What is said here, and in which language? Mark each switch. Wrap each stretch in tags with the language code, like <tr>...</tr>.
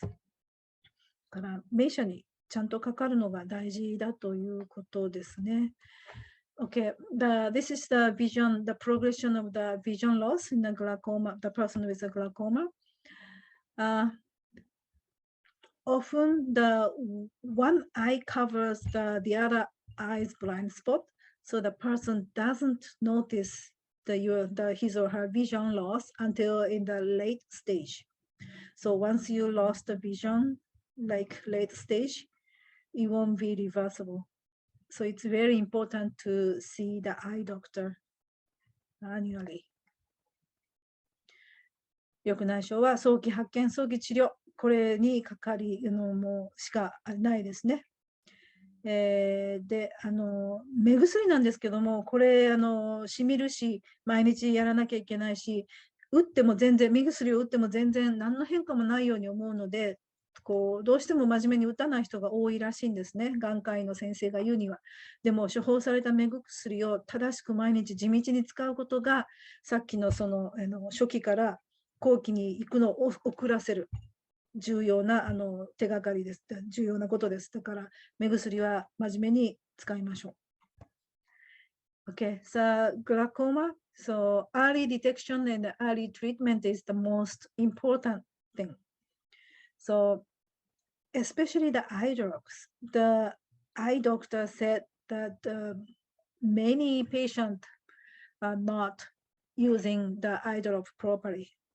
<ja>だから名車にちゃんとかかるのが大事だということですね。</ja> <en>Okay, this is the vision, the progression of the vision loss in the glaucoma, the person with a glaucoma. Often the one eye covers the other eye's blind spot, so the person doesn't notice his or her vision loss until in the late stage. So once you lost the vision, like late stage, it won't be reversible. So it's very important to see the eye doctor annually.</en> <ja>緑内障は早期発見、早期治療、これにかかりもしかないですね。で、目薬なんですけども、これ、しみるし、毎日やらなきゃいけないし、打っても全然、目薬を打っても全然何の変化もないように思うので、どうしても真面目に打たない人が多いらしいんですね。眼科医の先生が言うには。でも、処方された目薬を正しく毎日地道に使うことが、さっきの初期から後期に行くのを遅らせる。重要な手がかりです。重要なことです。だから、目薬は真面目に使いましょう。</ja> <en>Okay, so glaucoma, so early detection and early treatment is the most important thing. So, especially the eye drops. The eye doctor said that many patients are not using the eye drop properly.</en>